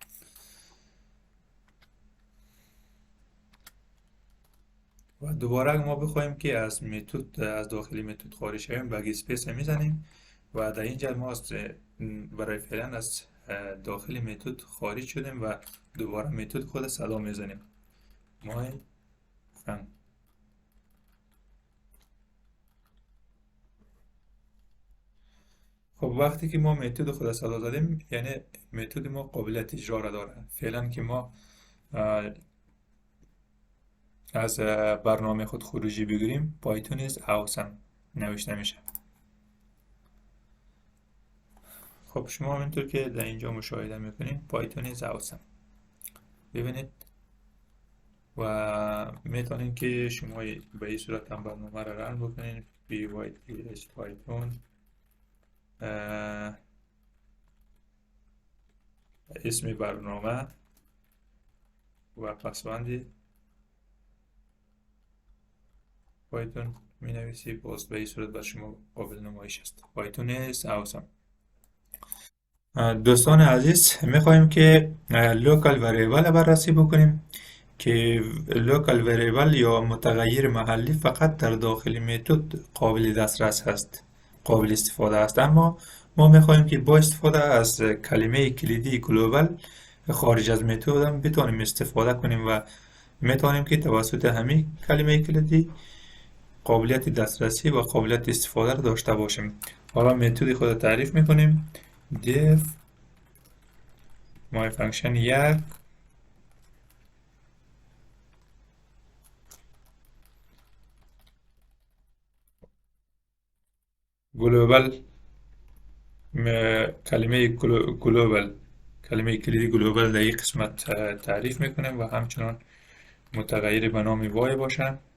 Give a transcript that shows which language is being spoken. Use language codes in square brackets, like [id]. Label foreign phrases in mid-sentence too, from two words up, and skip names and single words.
[fa] و دوباره اگه ما بخوایم که از متد از داخلی متد خارج شویم بگ اسپیس میزنیم و در اینجا ما برای فعلا از داخل متد خارج شدیم و دوباره متد خود صدا میزنیم [en] my fun. [fa] خب وقتی که ما متد خود صدا زدیم یعنی متد ما قابلیت اجرا را داره. فعلا که ما از برنامه خود خروجی بگیریم پایتون [en] is awesome [fa] نوشته میشه. خب شما همینطور که در اینجا مشاهده میکنید پایتون [en] is awesome [fa] ببینید و میتونید که شما به این صورت هم برنامه را رن بکنید. pyth python اسم برنامه و پسوند پایتون می نویسی، باز به این صورت بر شما قابل نمایش است. [en] پایتون is awesome. [fa] دوستان عزیز میخواهیم که [en] local variable [fa] بررسی بکنیم که [en] local variable [fa] یا متغیر محلی فقط در داخل متد قابل دسترس هست، قابل استفاده است. اما ما میخواهیم که با استفاده از کلمه کلیدی گلوبال خارج از متد هم بتونیم استفاده کنیم و میتونیم که توسط همین کلمه کلیدی قابلیت دسترسی و قابلیت استفاده را داشته باشیم. حالا متد خود تعریف میکنیم. [en] def my function [fa] یک global کلمه گلوبال، کلمه کلیدی گلوبال در این قسمت تعریف میکنیم و همچنان متغیر به نام وای باشه